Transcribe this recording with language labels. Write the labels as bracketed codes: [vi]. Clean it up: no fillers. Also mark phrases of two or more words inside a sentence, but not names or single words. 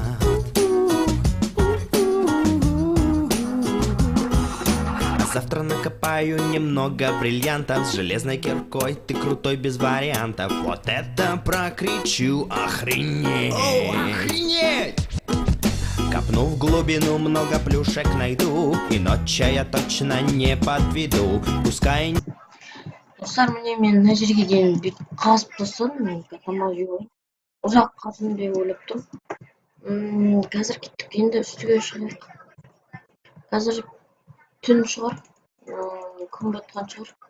[ru] Завтра накопаю немного бриллиантов. С железной киркой ты крутой без вариантов. Вот это прокричу, охренеть! О, охренеть! Копну в глубину, много плюшек найду. И ночью я точно не подведу. Пускай... [kk] Достар, міне мен мына жерге дейін бүйтіп қазып тастадым. Ұзақ қаздым деп ойлап тұрмын. Қазір кеттік, енді үстіге шығайық. Қазір түн шығар, күн батқан шығар.